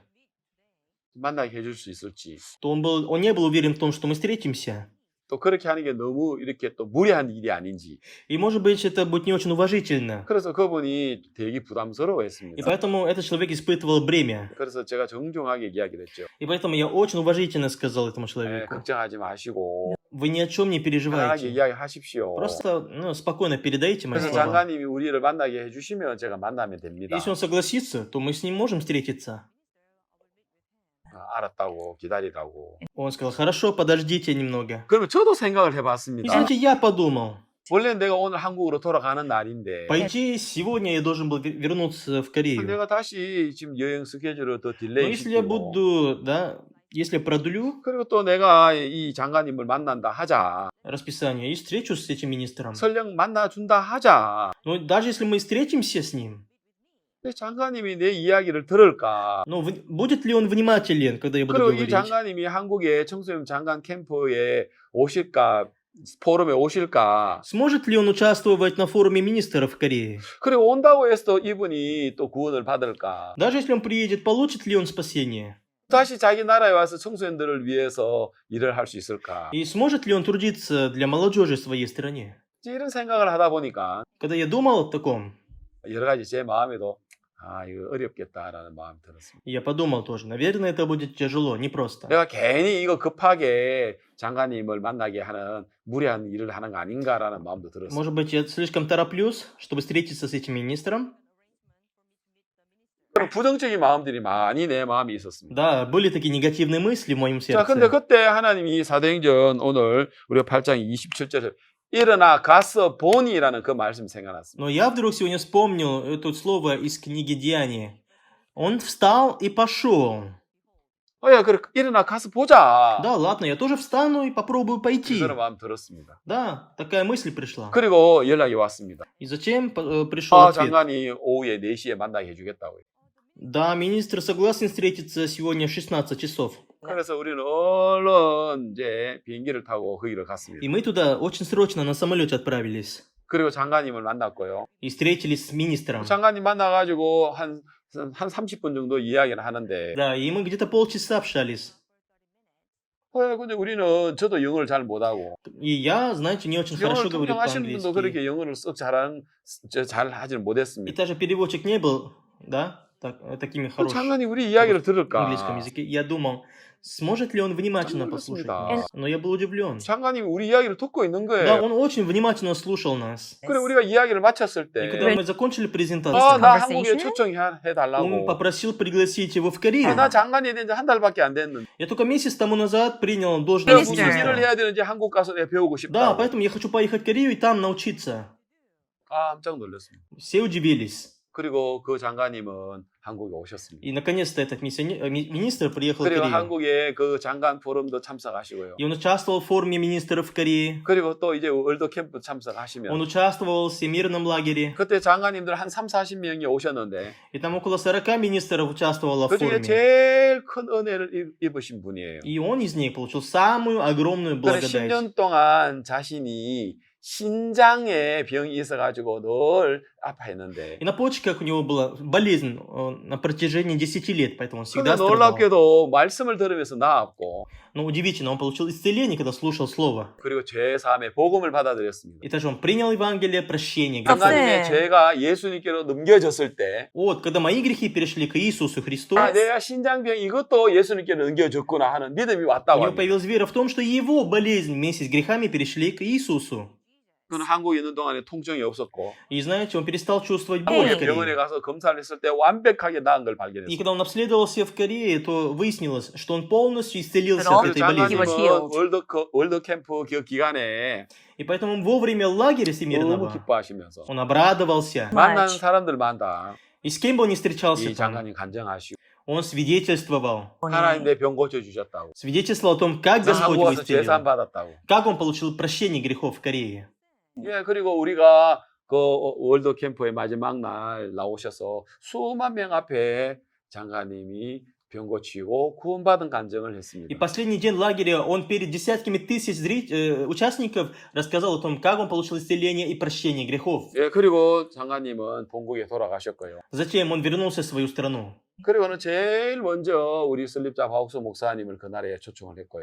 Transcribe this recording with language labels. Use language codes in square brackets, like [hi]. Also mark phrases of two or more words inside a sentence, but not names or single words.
[ko] 만나게 해줄 수 있을지 [ru] то он не был уверен в том, что мы встретимся. [ko] 또 그렇게 하는 게 너무 이렇게 또 무리한 일이 아닌지 [ru] И может быть это будет не очень уважительно. [ko] 그래서 그분이 되게 [ru] И [ko] 부담스러워했습니다. [ru] поэтому этот человек испытывал бремя. [ko] 그래서 제가 정중하게 이야기를 했죠. [ru] И поэтому я очень уважительно сказал этому [ko] 네, [ru] человеку. [ko] 걱정하지 마시고 [ru] Вы ни о чем не [ko] 편하게 [ru] переживайте. [ko] 이야기하십시오. [ru] Просто спокойно передайте мои [ko] 그래서 [ru] слова. [ko] 장관님이 우리를 만나게 해주시면 제가 만나면 됩니다. [ru] Если он согласится, то мы с ним можем встретиться. [ko] 알았다고 기다리라고. [ru] Он сказал, хорошо, подождите немного. [ko] 그러면 저도 생각을 [ru] И [ko] 해봤습니다. [ru] знаете, я подумал, [ko] 원래 내가 오늘 한국으로 돌아가는 날인데 [ru] по идее, сегодня я должен был вернуться в Корею. [ko] 내가 다시 지금 여행 스케줄을 더 [ru] Но [ko] 딜레이 [ru] если я [ko] 시키고 [ru] буду, если я продлю [ko] 그리고 또 내가 이 장관님을 만난다 하자 [ru] расписание и встречусь с этим министром, [ko] 설령 만나준다 하자 [ru] но даже если мы встретимся с ним, [ko] 근데 장관님이 내 이야기를 들을까 [ru] но будет ли он внимателен, когда я буду [ko] 그리고 이 [ru] говорить? [ko] 장관님이 한국의 청소년 장관 캠프에 오실까 포럼에 오실까 [ru] Сможет ли он участвовать на форуме министров в Корее? [ko] 그리고 온다고 해서 이분이 또 구원을 받을까 [ru] Даже если он приедет, получит ли он спасение? [ko] 다시 자기 나라에 와서 청소년들을 위해서 일을 할 수 있을까 [ru] И сможет ли он трудиться для молодежи в своей стране? [ko] 이런 생각을 하다 보니까 [ru] Когда я думал о таком, [ko] 여러 가지 제 마음에도 이거 어렵겠다라는 마음이 들었습니다. [ru] я подумал тоже, наверное, это будет тяжело, непросто. [ko] 내가 괜히 이거 급하게 장관님을 만나게 하는 무리한 일을 하는 거 아닌가라는 마음도 들었어요. [ru] Может быть, я слишком тороплюсь, чтобы встретиться с этим министром? [ko] 그런 부정적인 마음들이 많이 내 마음에 있었습니다. [ru] Да, были такие негативные мысли в моем [ko] 자, 근데 [ru] сердце. [ko] 그때 하나님이 사도행전 오늘 우리가 8장 27절에 일어나 가서 보니라는 그 말씀이 생각났습니다. [ru] Но я вдруг сегодня вспомнил это слово из книги Деяния. Он встал и пошел. [ko] 야, 그래 일어나 가서 보자. [ru] Да, ладно, я тоже встану и попробую пойти. [ko] 그런 마음 들었습니다. [ru] Да, такая мысль пришла. [ko] 그리고 연락이 왔습니다. [ru] И зачем пришел ответ? [ko] 장관이 오후에 4시에 만나게 해주겠다고요. [ru] Да, министр согласен встретиться сегодня в 16 часов. [ko] 그래서 우리는 얼른 이제 비행기를 타고 거기를 갔습니다. [ru] И мы туда очень срочно на самолете отправились. [ko] 그리고 장관님을 만났고요. [ru] И встретились с министром. [ko] 장관님 만나가지고 한 30분 정도 이야기를 하는데 [ru] Да, и мы где-то полчаса общались. [ko] 근데 우리는 저도 영어를 잘 못하고 [ru] И я, знаете, не очень [ko] 영어를 [ru] хорошо говорю [ko] 통통하시는 분도 [ru] по-английски. [ko] 그렇게 영어를 썩 잘 하지는 [ru] И [ko] 못했습니다. [ru] даже переводчик не был, да, такими [ko] 그 [ru] хорошими [ko] 장관이 우리 이야기를 [ru] в [ko] 들을까? [ru] английском языке. Я думал, сможет ли он внимательно послушать [ko] 놀랐습니다. [ru] нас. Но я был удивлен. [ko] 장관님이 우리 이야기를 듣고 있는 [ru] Да, [ko] 거예요. [ru] он очень внимательно слушал нас. [ko] 그래 우리가 이야기를 마쳤을 [ru] И когда [ko] 때 [ru] мы закончили презентацию, [ko] 나 conversation? 한국에 초청해달라고 [ru] он попросил пригласить его в Корею. [ko] 나 장관이 된 지 한 달밖에 안 됐는데 [ru] Я только месяц тому назад принял [ko] 내가 [ru] должность [ko] 무슨 Minister. 일을 [ru] министра. [ko] 해야 되는지 한국 가서 내가 배우고 [ru] Да, [ko] 싶다. [ru] поэтому я хочу поехать в Корею и там научиться. [ko] 깜짝 놀랐습니다. [ru] Все удивились. [ko] 그리고 그 장관님은 한국에 오셨습니다. [ru] И наконец-то этот министр приехал в [ko] 그리고 [ru] Корею. [ko] 한국에 그 장관 포럼도 참석하시고요. [ru] И он участвовал в форуме министров в Корее. [ko] 그리고 또 이제 월드 캠프 [ru] Он [ko] 참석하시면 [ru] участвовал в всемирном лагере. [ko] 그때 장관님들 한 3, 40명이 오셨는데 [ru] И там около 40 министров участвовало в [ko] 그 중에 [ru] форуме. [ko] 제일 큰 은혜를 입으신 분이에요. [ru] И он из них получил самую огромную [ko] 그래 [ru] благодать. [ko] 10년 동안 자신이 신장에 병이 있어가지고 늘 아파했는데 [ru] И на почках у него была болезнь на протяжении 10 лет, поэтому он [ko] 근데 [ru] всегда страдал. [ko] 놀랍게도 말씀을 들으면서 나았고 [ru] Но удивительно, он получил исцеление, когда слушал Слово. [ko] 그리고 제3의 복음을 받아들였습니다. [ru] И также он принял Евангелие, прощение грехов. [ko] 장관님의 죄가 예수님께로 넘겨졌을 때 [ru] Вот, когда мои грехи перешли к Иисусу Христу, [ko] 아, 내가 신장병 이것도 예수님께로 넘겨졌구나 하는 믿음이 [ru] у [ko] 왔다고 [ru] него [ko] 합니다. [ru] появилась вера в том, что его болезнь вместе с грехами перешли к Иисусу. [ko] 그는 한국에 있는 동안에 통증이 없었고 [ru] И знаете, он перестал чувствовать боль в [ko] 한국에 병원에 [ru] Корее. [ko] 가서 검사를 했을 때 완벽하게 나은 걸 [ru] И [ko] 발견했어요. [ru] когда он обследовался в Корее, то выяснилось, что он полностью исцелился Но от [ko] 그리고 [ru] этой болезни. [ko] was 장관님은 healed. 월드 캠프 그 기간에 [ru] И поэтому во время лагеря [ko] 너무 [ru] всемирного [ko] 기뻐하시면서 [ru] он обрадовался. [ko] 만나는 Much. 사람들마다 [ru] И с кем бы он ни встречался [ko] 이 [ru] там, [ko] 장관님 간증하시고 [ru] он свидетельствовал. [ko] 하나님 내 병 고쳐주셨다고 [ru] Свидетельствовал о том, как [ko] 나 [ru] Господь [ko] 한국 [ru] его [ko] 와서 [ru] исцелил. [ko] 재산 받았다고. [ru] Как он получил прощение грехов в Корее. [ko] 예, 그리고 우리가 그 월드 캠프의 마지막 날 나오셔서 수만 명 앞에 장관님이 병 고치고 구원받은 간증을 [ru] И [ko] 했습니다. [ru] последний день лагеря он перед десятками тысяч участников рассказал о том, как он получил исцеление и прощение грехов. [ko] 예, 그리고 장관님은 본국에 돌아가셨고요. [ru] Затем он вернулся в свою страну. [ko] 그리고는 제일 먼저 우리 설립자 바욱수 목사님을 그날에 초청을 했고요.